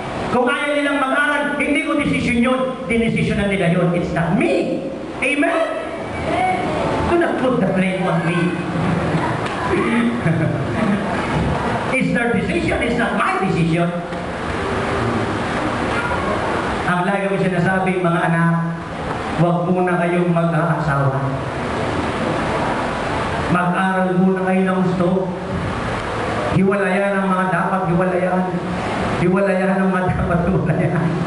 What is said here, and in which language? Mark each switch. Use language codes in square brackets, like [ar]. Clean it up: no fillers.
[tl] Kung ayaw nilang mag-aral, hindi ko desisyon yun. Dinesisyonan nila yun. [en] It's not me. [tl] Amen? [en] Do not put the blame on me. It's their decision, it's not my decision. [tl] Ang lagi ko sinasabi, mga anak, huwag muna kayong mag-aasawa. Mag-aral muna kayo ng gusto. Hiwalayan ang mga dapat hiwalayan. Hiwalayan ang mga dapat hiwalayan.